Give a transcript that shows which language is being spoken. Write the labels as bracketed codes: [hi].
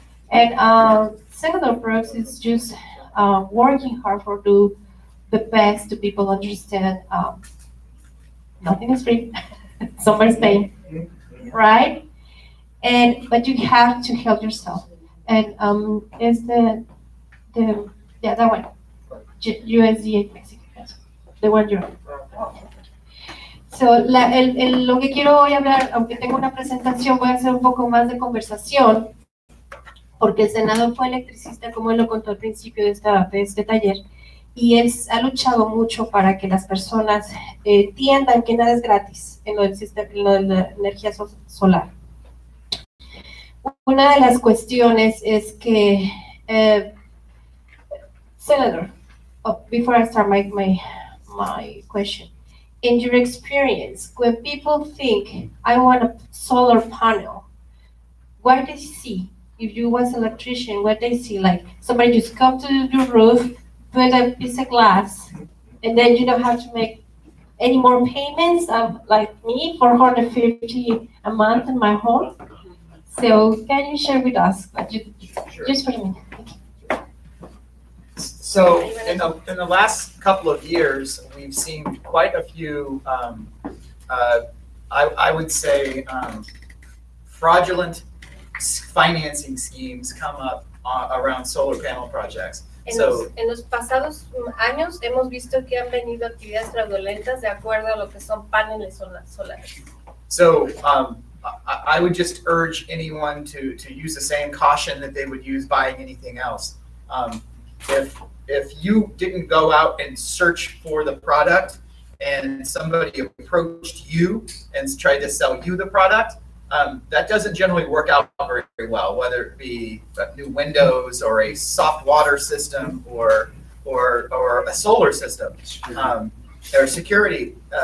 [en] And Senator Brooks is just working hard for do the best to people understand nothing is free, somebody's paying, right? But you have to help yourself. And it's that one, USDA Mexico, the one you're on. [es] So, lo que quiero hoy hablar, aunque tengo una presentación, voy a hacer un poco más de conversación, porque el senador fue electricista, como él lo contó al principio de este taller, y él ha luchado mucho para que las personas entiendan que nada es gratis en lo de la energía solar. Una de las cuestiones es que, Senator, [en] before I start my question, in your experience, when people think I want a solar panel, what they see? If you was an electrician, what they see? Like somebody just come to your roof, put a piece of glass, and then you don't have to make any more payments of like me, 450 a month in my home. So can you share with us, just for me? So in the last couple of years, we've seen quite a few, I would say, fraudulent financing schemes come up around solar panel projects. [es] En los pasados años hemos visto que han venido actividades fraudulentas de acuerdo a lo que son paneles solares. [en] So I would just urge anyone to use the same caution that they would use buying anything else. If you didn't go out and search for the product and somebody approached you and tried to sell you the product, that doesn't generally work out very well, whether it be new windows or a soft water system or a solar system. Or security.